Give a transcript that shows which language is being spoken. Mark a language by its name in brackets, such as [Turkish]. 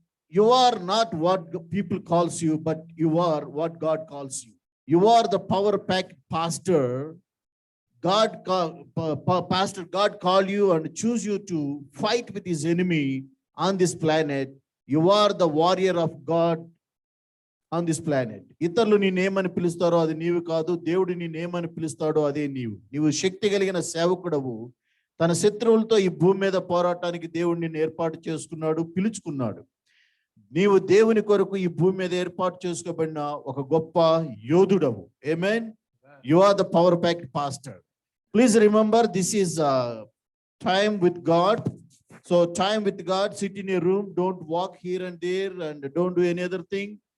[English] You are not what people calls you, but you are what God calls you. You are the power packed pastor. God call you and choose you to fight with his enemy on this planet. You are the warrior of God on this planet. [Telugu] ఇతరులు నిన్నేమని పిలుస్తారో అది నీవు కాదు. దేవుడు నిన్నేమని పిలుస్తాడో అదే నీవు. నీవు శక్తి కలిగిన సేవకుడవు. తన శత్రువులతో ఈ భూమి మీద పోరాటానికి దేవుడు నిన్ను ఏర్పాటు చేసుకున్నాడు, పిలుచుకున్నాడు. నీవు దేవుని కొరకు ఈ భూమి మీద ఏర్పాటు చేసుకోబడిన ఒక గొప్ప యోధుడవు. ఆమేన్. [English] You are the power packed pastor. Please remember, this is time with God. So time with God, sit in a room, don't walk here and there and don't do any other thing.